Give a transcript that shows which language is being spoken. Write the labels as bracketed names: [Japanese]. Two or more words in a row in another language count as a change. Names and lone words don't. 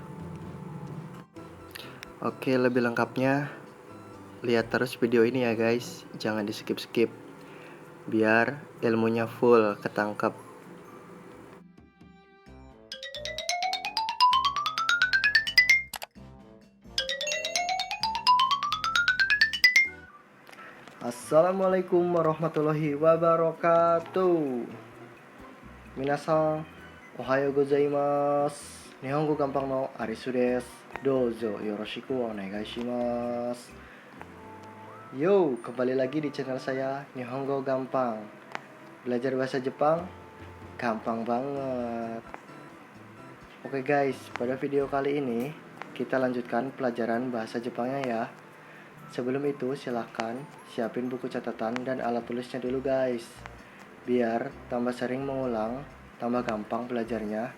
[Indonesian] Oke, lebih lengkapnya lihat terus video ini ya guys, jangan di skip-skip biar ilmunya full ketangkep. [Arabic] السلام عليكم ورحمة الله وبركاته. [Japanese] 皆さん、おはようございます. Nihongo gampang no Arisu desu. Dozo yoroshiku onegai shimasu. [Indonesian] Yo, kembali lagi di channel saya Nihongo Gampang. Belajar bahasa Jepang gampang banget. Oke guys, pada video kali ini kita lanjutkan pelajaran bahasa Jepangnya ya. Sebelum itu silahkan siapin buku catatan dan alat tulisnya dulu guys, biar tambah sering mengulang, tambah gampang belajarnya.